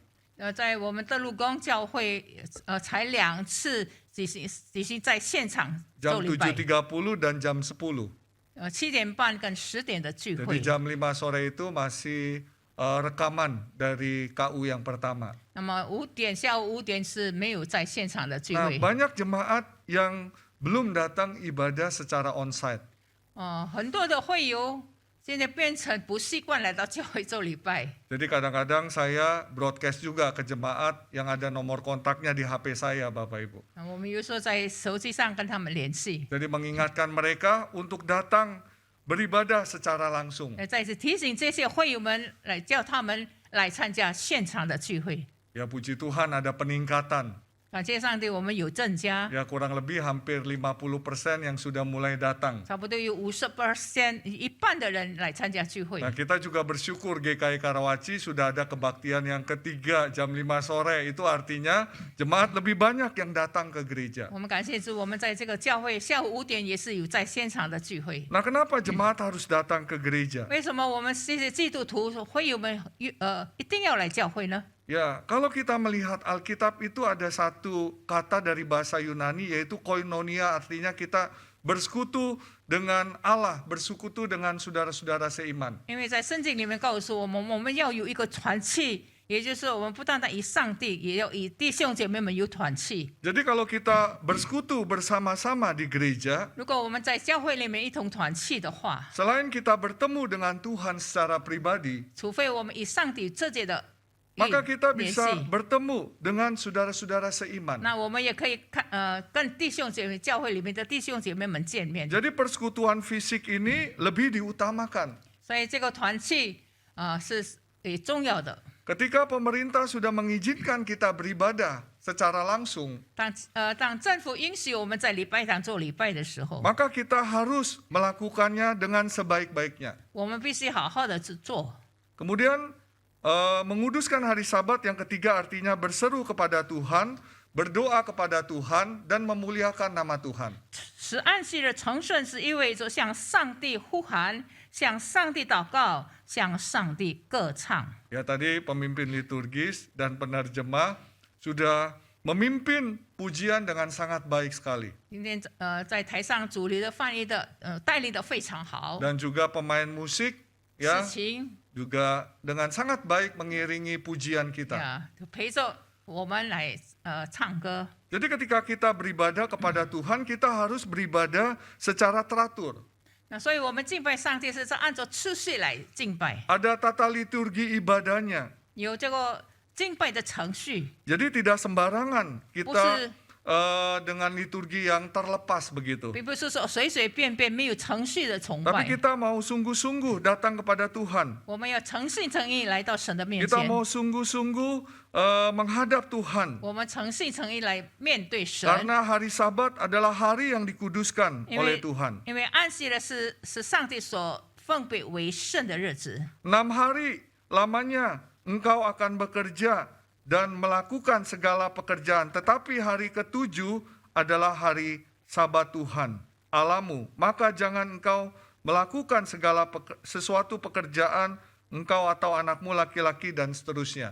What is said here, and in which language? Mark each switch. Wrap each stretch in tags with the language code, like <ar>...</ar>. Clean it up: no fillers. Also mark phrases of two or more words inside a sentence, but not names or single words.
<zh>在我们的陆宫教会，才2次举行在现场</zh> <id>Jam</id> <zh>周礼拜，</zh> <id>7.30 dan jam 10.</id> <zh>7 点半跟10点的聚</zh> <id>Jadi</id> <zh>会。</zh> <id>jam 5 sore itu masih rekaman dari KU yang pertama.</id> <zh>那么下午5点是没有在现场的聚</zh> <id>Nah,</id> <zh>会。</zh> <id>banyak jemaat yang belum datang ibadah secara onsite.</id> <zh>很多的会友现在变成不习惯来到教会周礼拜。</zh> <id>Jadi kadang-kadang saya broadcast juga ke jemaat yang ada nomor kontaknya di HP saya, Bapak Ibu.</id> <zh>我们有时候在手机上跟他们联系，</zh> <id>Jadi mengingatkan mereka untuk datang beribadah secara langsung.</id> <zh>再次提醒这些会友们，来叫他们来参加现场的聚会。</zh> <id>Ya puji Tuhan ada peningkatan.</id> <zh>感谢上帝，我们有增加，</zh> <id>Ya kurang lebih hampir 50% yang sudah mulai datang.</id> <zh>差不多有50%，一半的人来参加聚会。</zh> <id>Nah, kita juga bersyukur GKI Karawaci sudah ada kebaktian yang ketiga jam 5 sore. Itu artinya jemaat lebih banyak yang datang ke gereja.</id> <zh>我们感谢主，我们在这个教会下午5点也是有在现场的聚会。</zh> <id>Nah, kenapa jemaat harus datang ke gereja?</id> <zh>为什么我们这些基督徒会友们一定要来教会呢？</zh> <id>Ya, kalau kita melihat Alkitab itu ada satu kata dari bahasa Yunani yaitu koinonia, artinya kita bersekutu dengan Allah, bersekutu dengan saudara-saudara seiman.</id> <zh>因为在圣经里面告诉我们，我们要有一个团契，也就是我们不单单以上帝，也要以弟兄姐妹们有团契。</zh> <id>Jadi kalau kita bersekutu bersama-sama di gereja,</id> <zh>如果我们在教会里面一同团契的话，</zh> <id>selain kita bertemu dengan Tuhan secara pribadi,</id> <zh>除非我们以上帝直接的</zh> <id>maka kita</id> <zh>联</zh> <id>bisa</id> <zh>系，</zh> <id>bertemu dengan saudara-saudara seiman.</id> <zh>那我们也可以跟弟兄姐妹教会里面的弟兄姐妹们见面。</zh> <id>Jadi persekutuan fisik ini lebih diutamakan.</id> <zh>所以这个团契是重要的。</zh> <id>Ketika pemerintah sudah mengizinkan kita beribadah secara langsung,</id> <zh>当政府允许我们在礼拜堂做礼拜的时候，</zh> <id>maka kita harus melakukannya dengan sebaik-baiknya.</id> <zh>我们必须好好的去做。</zh> <id>Kemudian menguduskan hari Sabat yang ketiga artinya berseru kepada Tuhan, berdoa kepada Tuhan, dan memuliakan nama Tuhan.</id> <zh>使安息日成顺是意味着向上帝呼喊，向上帝祷告，向上帝歌唱。</zh> <id>Ya tadi pemimpin liturgis dan penerjemah sudah memimpin pujian dengan sangat baik sekali.</id> <zh>今天在台上主理的翻译的带领的非常好，</zh> <id>Dan juga pemain musik</id> <zh>事</zh> <id>ya</id> <zh>情</zh> <id>juga dengan sangat baik mengiringi pujian kita.</id> <zh>就陪着我们来唱歌。</zh> <id>Jadi ketika kita beribadah kepada Tuhan, kita harus beribadah secara teratur.</id> <zh>那所以我们敬拜上帝是按照次序来敬拜，</zh> <id>Ada tata liturgi ibadahnya.</id> <zh>有这个敬拜的程序，</zh> <id>Jadi tidak sembarangan</id> <zh>不</zh> <id>kita</id> <zh>是</zh> <id>dengan liturgi yang terlepas begitu.</id> <zh>并不是说随随便便没有程序的崇</zh> <id>Tapi</id> <zh>拜。</zh> <id>kita mau sungguh-sungguh datang kepada Tuhan.</id> <zh>我们要诚心诚意来到神的面</zh> <id>Kita</id> <zh>前，</zh> <id>mau sungguh-sungguh menghadap Tuhan.</id> <zh>我们诚心诚意来面对神。</zh> <id>Karena hari Sabat adalah hari yang dikuduskan</id> <zh>因</zh> <id>oleh</id> <zh>为</zh> <id>Tuhan.</id> <zh>因为安息日是上帝所分别为圣的日子，</zh> <id>6 hari lamanya engkau akan bekerja dan melakukan segala pekerjaan. Tetapi hari ke-7 adalah hari Sabat Tuhan, Allahmu. Maka jangan engkau melakukan sesuatu pekerjaan, engkau atau anakmu laki-laki dan seterusnya.</id>